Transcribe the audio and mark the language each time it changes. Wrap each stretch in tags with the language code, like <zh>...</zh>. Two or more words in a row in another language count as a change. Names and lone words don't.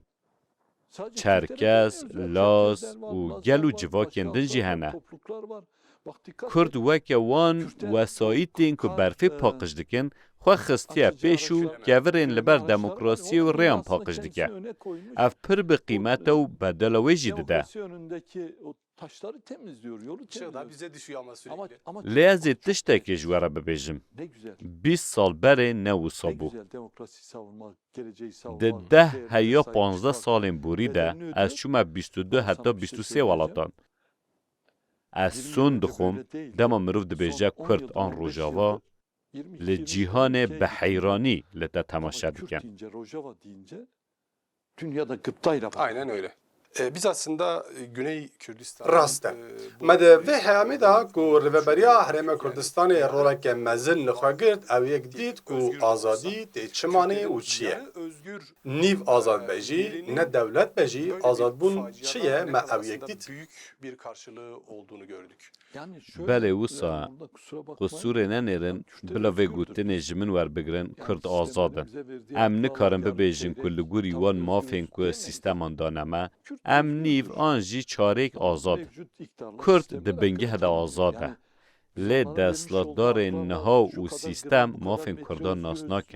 <ku>Çerkes, Laz û gel û civakên din jî hene. Kurd weke wan wesayîtên ku berfê paqij dikin, xwe xistiye pêş û kevirên li ber demokrasiyê û rêyan paqij dike. Ev pir bi qîmet e û bedela wê jî dide.</ku> <tr>taşları temizliyor, yolu Çığ da temizliyor. bize düşüyor ama sürekli. Ama</tr> <ku>Lezi tiştekê ji we re bibêjim.</ku> <tr>ne güzel.</tr> <ku>20 sal berê Ne newisa bû.</ku> <tr>güzel demokrasi savunmak, geleceği</tr> <ku>Di</ku> <tr>savunmak.</tr> <ku>10</ku> <tr>değerlere</tr> <ku>heya</ku> <tr>sahip</tr> <ku>15</ku> <tr>çıkmak.</tr> <ku>salên borî de</ku> <tr>Bedelini</tr> <ku>ez</ku> <tr>öde.</tr> <ku>çûme 22</ku> <tr>Ama</tr> <ku>heta</ku> <tr>sana bir şey</tr> <ku>23</ku> <tr>söyleyeceğim.</tr> <ku>welatan. Ez</ku> <tr>20 yıl son önce</tr> <ku>dixwim</ku> <tr>böyle değildi.</tr> <ku>dema mirov</ku> <tr>Son</tr> <ku>dibêje</ku> <tr>10</tr> <ku>Kurd</ku> <tr>yıldır,</tr> <ku>an</ku> <tr>15</tr> <ku>Rojava</ku> <tr>yıldır, 22</tr> <ku>li</ku> <tr>yıldır</tr> <ku>cîhanê</ku> <tr>ülkeye</tr> <ku>bi</ku> <tr>gittim.</tr> <ku>heyranî li te</ku> <tr>Ama</tr> <ku>temaşa</ku> <tr>Kürt</tr> <ku>dikin.</ku> <tr>deyince, Rojava deyince dünyada gıptayla bakıyor. Aynen öyle. Biz aslında Güney Kürdistan</tr> <ku>rast e. Me de vê heyamê da ku riveberiya Herêma Kurdistanê roleke mezin li xwe girt ew yek dît ku azadî tê çimanê û çi ye.</ku> <tr>Özgür</tr> <ku>Nîv azadbejî, ne devletbejî, azadbûn çi ye me ew yek dît.</ku> <tr>büyük bir karşılığı olduğunu gördük. Yani şöyle,</tr> <ku>Belê</ku> <tr>yani</tr> <ku>wisa</ku> <tr>burada kusura bakmayın,</tr> <ku>qusûrê nenêrin bila vê gotinê ji min werbigirin Kurd azad in. Em nikarin bibêjin ku li gûrî wan mafên ku sîsteman daneme, em nîv an jî çarêk azad in. Kurd di bingeh de azad e. Lê destlatdarên niha û sîstem mafên Kurdan nas nakin.</ku>